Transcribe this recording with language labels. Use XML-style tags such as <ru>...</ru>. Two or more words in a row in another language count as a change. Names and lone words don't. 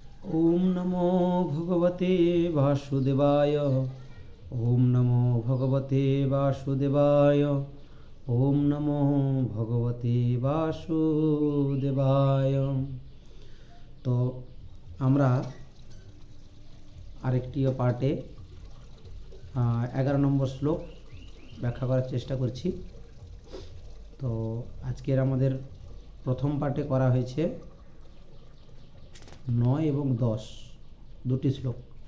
<sa>ओम नमो भगवते वासुदेवाय। ओम नमो भगवते वासुदेवाय। ओम नमो भगवते वासुदेवाय।</sa> <bn>तो আমরা আরেকটি পার্টে 11 নম্বর শ্লোক ব্যাখ্যা করার চেষ্টা করছি। তো আজকের আমাদের প্রথম পার্টে করা হয়েছে 9 এবং 10 দুটি শ্লোক।</bn>